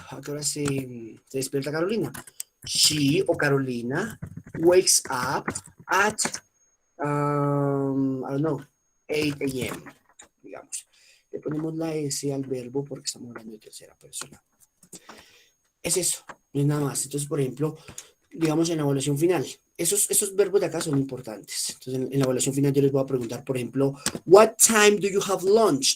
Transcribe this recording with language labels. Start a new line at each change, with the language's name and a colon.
Spanish: ¿A qué hora se despierta Carolina?
English: She o Carolina wakes up at, I don't know, 8 a.m.
Spanish: Digamos. Le ponemos la S al verbo porque estamos hablando de tercera persona. Es eso, no es nada más. Entonces, por ejemplo, digamos en la evaluación final, esos verbos de acá son importantes. Entonces, en la evaluación final yo les voy a preguntar, por ejemplo,
English: what time do you have lunch?